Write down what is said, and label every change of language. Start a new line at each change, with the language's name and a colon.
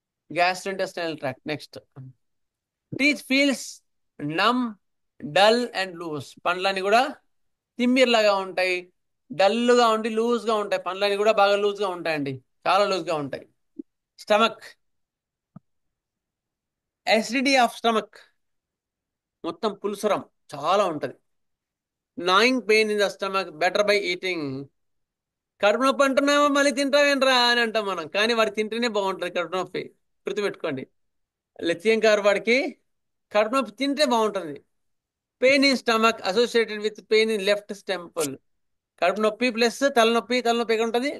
English: Gastrointestinal tract. Next, teeth feels numb, dull and loose,
Telugu: పండ్లన్నీ కూడా తిమ్మిర్లాగా ఉంటాయి, డల్గా ఉండి లూజ్గా ఉంటాయి. పండ్లన్నీ కూడా బాగా లూజ్గా ఉంటాయండి, చాలా లూజ్గా ఉంటాయి.
English: stomach, acidity of stomach,
Telugu: మొత్తం పులుసరం చాలా ఉంటుంది.
English: Gnawing pain in the stomach better by eating.
Telugu: కడుపు నొప్పి అంటున్నామో మళ్ళీ తింటావేంట్రా అని అంటాం మనం, కానీ వాడు తింటేనే బాగుంటుంది కడుపు నొప్పి. గుర్తుపెట్టుకోండి, లిథియం కార్ వాడికి కడుపు నొప్పి తింటే బాగుంటుంది.
English: Pain in stomach associated with pain in left temple.
Telugu: కడుపు నొప్పి ప్లస్ తలనొప్పి ఎక్కడ ఉంటుంది?